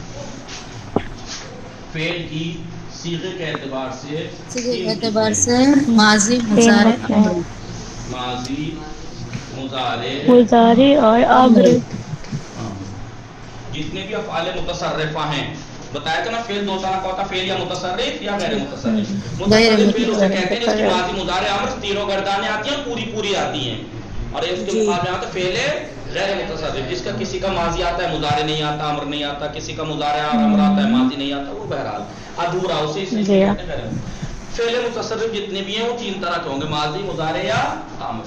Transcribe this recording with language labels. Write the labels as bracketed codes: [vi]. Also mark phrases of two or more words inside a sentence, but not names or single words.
[ur] فعل کی صیغے کے اعتبار سے ماضی ماضی مضارع اور امر. جتنے بھی افعال متصرفہ ہیں بتایا تھا نا. فعل دو طرح کا ہوتا ہے، فعل یا متصرف یا غیر متصرف. متصرف فعل اسے کہتے ہیں جس کی ماضی مضارع امر تینوں گردانیں آتی ہیں، پوری آتی ہیں. اور اس کے مقابلے آتا ہے فعل غیر متصرف جس کا کسی کا ماضی آتا ہے مضارع نہیں آتا، امر نہیں آتا، کسی کا مضارع اور امر آتا ہے ماضی نہیں آتا، وہ بہرحال ادھورا اسے اس لیے کہتے ہیں. فعل متصرف جتنے بھی ہیں وہ تین طرح کے ہوں گے، ماضی مضارع یا امر.